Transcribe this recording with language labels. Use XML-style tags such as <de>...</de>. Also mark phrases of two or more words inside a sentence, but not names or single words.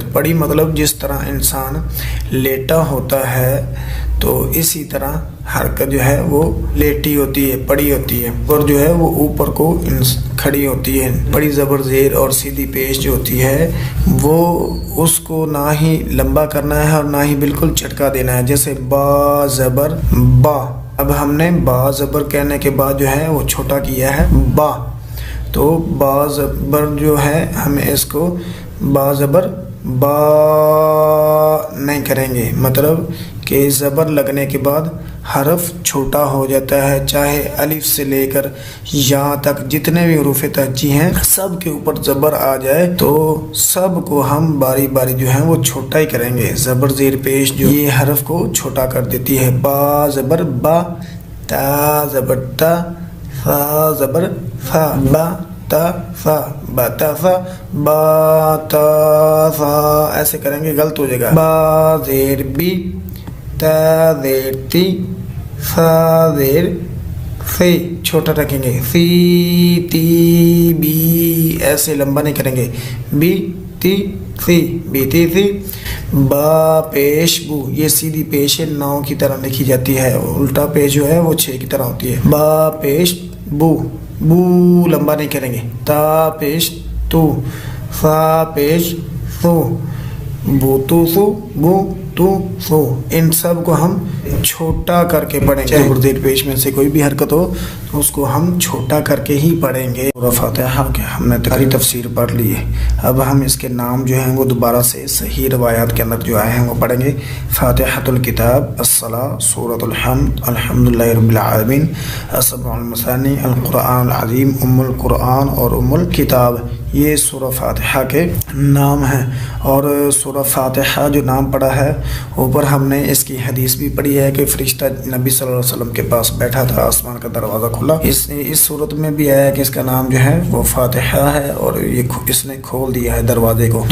<ur>پڑی مطلب جس طرح انسان لیٹا ہوتا ہے تو اسی طرح حرکت جو ہے وہ لیٹی ہوتی ہے، پڑی ہوتی ہے، اور جو ہے وہ اوپر کو کھڑی ہوتی ہے۔ پڑی زبر زیر اور سیدھی پیش جو ہوتی ہے وہ اس کو نہ ہی لمبا کرنا ہے اور نہ ہی بالکل چٹکا دینا ہے، جیسے با زبر با۔ اب ہم نے با زبر کہنے کے بعد جو ہے وہ چھوٹا کیا ہے با، تو با زبر جو ہے ہمیں اس کو با زبر با نہیں کریں گے، مطلب کہ زبر لگنے کے بعد حرف چھوٹا ہو جاتا ہے، چاہے الف سے لے کر یہاں تک جتنے بھی حروف تہجی ہیں سب کے اوپر زبر آ جائے تو سب کو ہم باری باری جو ہے وہ چھوٹا ہی کریں گے۔ زبر زیر پیش جو یہ حرف کو چھوٹا کر دیتی ہے۔ با زبر با، تا زبر تا، فا زبر فا، با تا فا، با تا فا، با تا فا، ایسے کریں گے غلط ہو جائے گا۔ با زیر بی، تا زیر تی، فا زیر فی، چھوٹا رکھیں گے۔ فی تی بی، ایسے لمبا نہیں کریں گے۔ بی تی فی، بی تی فی۔ با پیش بو، یہ سیدھی پیش 9 کی طرح لکھی جاتی ہے، الٹا پیش جو ہے وہ 6 کی طرح ہوتی ہے۔ با پیش بو، بو لمبا نہیں کریں گے۔ تا پیش تو، فا پیش سو، بو تو سو، بو تو سو، ان سب کو ہم چھوٹا کر کے پڑھیں گے۔ زبر زیر پیش میں سے کوئی بھی حرکت ہو تو اس کو ہم چھوٹا کر کے ہی پڑھیں گے۔ سورہ فاتحہ کے ہم نے ساری تفسیر پڑھ لی ہے، اب ہم اس کے نام جو ہیں وہ دوبارہ سے صحیح روایات کے اندر جو آئے ہیں وہ پڑھیں گے۔</ur> <ar>فاتحۃ الکتاب، الصلاۃ، سورۃ الحمد، الحمدللہ رب العالمین، السبع المثانی، القرآن العظیم، ام القرآن اور ام الکتاب،</ar> <ur>یہ سورہ فاتحہ کے نام ہیں۔ اور سورہ فاتحہ جو نام پڑا ہے اوپر ہم نے اس کی حدیث بھی پڑھی ہے کہ فرشتہ نبی</ur> <ar>صلی اللہ علیہ وسلم</ar> <ur>کے پاس بیٹھا تھا، آسمان کا دروازہ کھلا، اس صورت میں بھی آیا کہ اس کا نام جو ہے وہ فاتحہ ہے اور یہ اس نے کھول دیا ہے دروازے کو۔</ur>